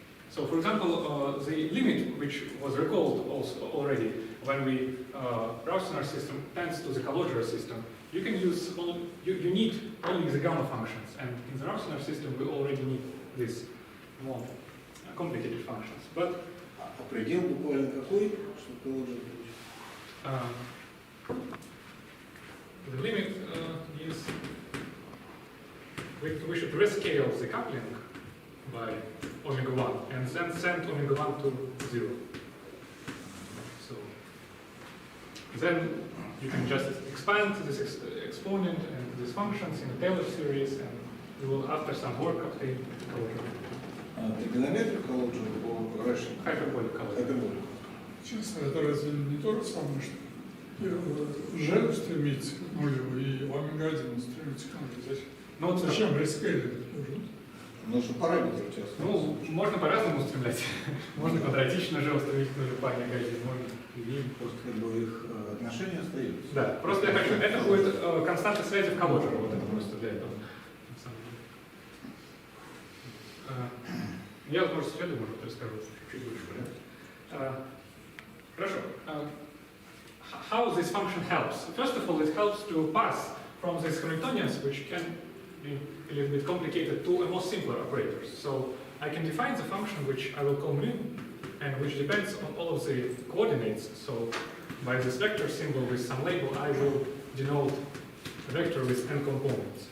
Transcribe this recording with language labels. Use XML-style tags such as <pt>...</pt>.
<en>So, for example, the limit, which was recalled also already when we Ruйsенаарsa system tends to the Kalodger system, you can use you need only the gamma functions, and in the Ruйsенаарsa system we already need these more complicated functions. But</en> <ru>предел буквально какой, что ты уже</ru> <en>the limit is we should rescale the coupling by omega 1 and then send omega 1 to 0. So then you can just expand this exponent and these functions in a Taylor series, and you will, after some work, obtain Kalodger.</en> <ru>тригонометрию Kalodger по Ruйсенаарсу.</ru> <en>Hyperbolic Kalodger.</en> <ru>Честно, это разве не то же самое, что G стремится к нулю и омега-1 стремится к нулю? Зачем? Ну, вот Зачем рескейлинг? Ну, что параметры у тебя. Ну, можно по-разному устремлять. Можно квадратично же устремить к нулю по омега-1, можно и Просто как бы их отношения остаются. да, просто я хочу, это будет константа связи в Kalodger, вот это просто для этого. Я, может, в следующем, может, расскажу чуть больше. Хорошо.</ru> <en>How this function helps? First of all, it helps to pass from these Hamiltonians, which can be a little bit complicated, to a more simpler operators. So I can define the function which I will call mu, and which depends on all of the coordinates. So by this vector symbol with some label, I will denote a vector with n components.</en>